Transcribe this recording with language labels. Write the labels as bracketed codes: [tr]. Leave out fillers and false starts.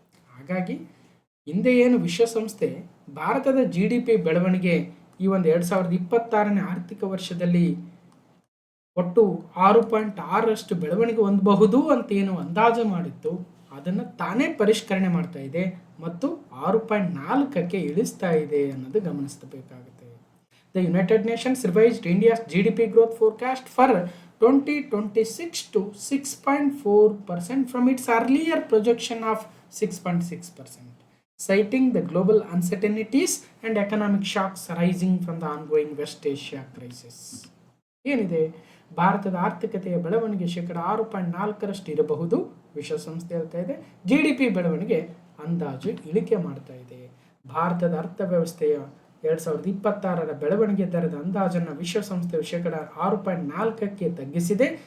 [kn] ಹಾಗಾಗಿ ಹಿಂದೆ ಏನು ವಿಶ್ವಸಂಸ್ಥೆ ಭಾರತದ GDP ಬೆಳವಣಿಗೆ ಈ ಒಂದು 2026ನೇ ಆರ್ಥಿಕ ವರ್ಷದಲ್ಲಿ ಒಟ್ಟು 6.6ರಷ್ಟು ಬೆಳವಣಿಗೆ ಹೊಂದಬಹುದು ಅಂತೇನು ಅಂದಾಜು ಮಾಡಿತ್ತು, ಅದನ್ನು ತಾನೇ ಪರಿಷ್ಕರಣೆ ಮಾಡ್ತಾ ಇದೆ ಮತ್ತು 6.4ಕ್ಕೆ ಇಳಿಸ್ತಾ ಇದೆ ಅನ್ನೋದು ಗಮನಿಸಬೇಕಾಗುತ್ತೆ. [en] The United Nations revised India's GDP growth forecast for 2026 to 6.4% from its earlier projection of 6.6%, citing the global uncertainties and economic shocks arising from the ongoing West Asia crisis. [kn] ಏನಿದೆ, ಭಾರತದ ಆರ್ಥಿಕತೆಯ ಬೆಳವಣಿಗೆ 6.4ರಷ್ಟು ಇರಬಹುದು ವಿಶ್ವಸಂಸ್ಥೆ ಹೇಳ್ತಾ ಇದೆ. GDP ಬೆಳವಣಿಗೆ ಅಂದಾಜು ಇಳಿಕೆ ಮಾಡ್ತಾ ಇದೆ. ಭಾರತದ ಅರ್ಥವ್ಯವಸ್ಥೆಯ 2026ರ ಬೆಳವಣಿಗೆ ದರದ ಅಂದಾಜನ್ನು ವಿಶ್ವಸಂಸ್ಥೆಯು 6.4ಕ್ಕೆ ತಗ್ಗಿಸಿದೆ.